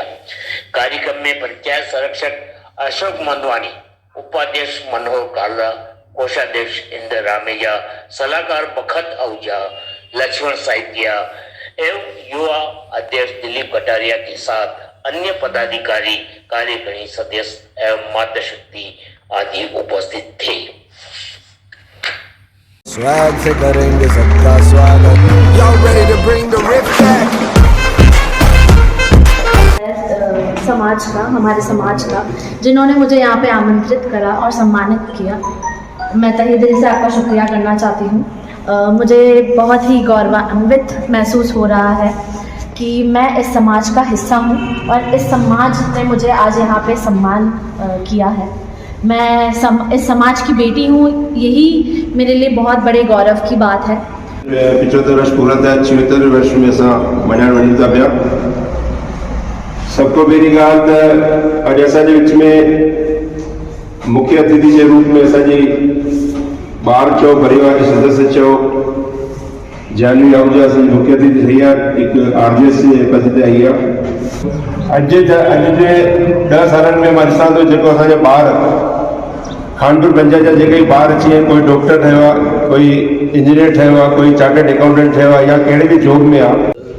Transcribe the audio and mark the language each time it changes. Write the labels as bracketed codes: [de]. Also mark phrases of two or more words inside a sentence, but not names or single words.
[hi] कार्यक्रम में पंचायत संरक्षक अशोक मंदवानी, उपाध्यक्ष मनोहर काला, कोषाध्यक्ष इंद्र रामेजा, सलाहकार बखत आहूजा, लक्ष्मण साहित्या एवं युवा अध्यक्ष दिलीप कटारिया के साथ अन्य पदाधिकारी, कार्यकारिणी सदस्य एवं माता शक्ति आदि उपस्थित थे। स्वैग से करेंगे सबका स्वागत। [en] Y'all ready to bring the riff back? [hi] समाज का, हमारे समाज का, जिन्होंने मुझे यहाँ पे आमंत्रित करा और सम्मानित किया, मैं तहे दिल से आपका शुक्रिया करना चाहती हूँ। मुझे बहुत ही गौरवान्वित महसूस हो रहा है कि मैं इस समाज का हिस्सा हूँ और इस समाज ने मुझे आज यहाँ पे सम्मान किया है। मैं इस समाज की बेटी हूँ, यही मेरे लिए बहुत बड़े गौरव की बात है। [sd] 75 वर्ष पूरा था, 76 वर्ष में असां मञण वञूं था पिया। सबको पहिरीं ॻाल्हि त अॼु असांजे विच में मुख्य अतिथि जे रूप में असांजी ॿार चओ, परिवार जे सदस्य चओ, जानवी आहूजा असांजी मुख्य अतिथि ठही आहे। हिकु आरजेएस जे पद ते आई आहे। अॼु जे 10 सालनि में मां ॾिसां थो जेको असांजा ॿार खानपुर पंचायत जा जेके ॿार अची विया, कोई डॉक्टर ठहियो आहे, कोई इंजीनियर ठहियो आहे, कोई [en] chartered accountant [sd] ठहियो आहे, या कहिड़े बि जॉब में आहे।